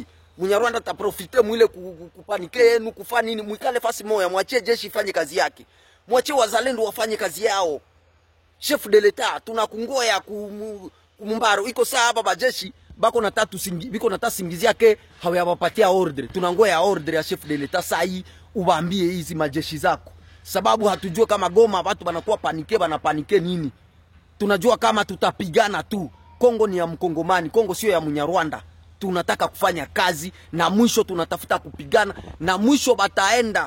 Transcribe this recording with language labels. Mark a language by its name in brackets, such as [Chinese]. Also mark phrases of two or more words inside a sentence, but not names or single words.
[Swahili] Munyarwanda taprofite mwile kupanike yenu kufanya nini, mwikale fasi moya, mwachie jeshi ifanye kazi yake. Mwachie wazalendo wafanye kazi yao. [French] Chef de l'Etat [Swahili] tunakungoya kumumbaro iko saa hapa bajeshi bako na tatu biko na tasingizia ke hawayapatia order. Tunangoya order ya [French] chef de l'Etat [Swahili] saa hii ubambie hizi majeshi zako. Sababu hatujua kama Goma watu banakuwa panike, banapanike nini. Tunajua kama tutapigana tu. Kongo ni ya Mkongomani, Kongo sio ya Munyarwanda. Tunataka kufanya kazi na mwisho tunatafuta kupigana na mwisho bataenda.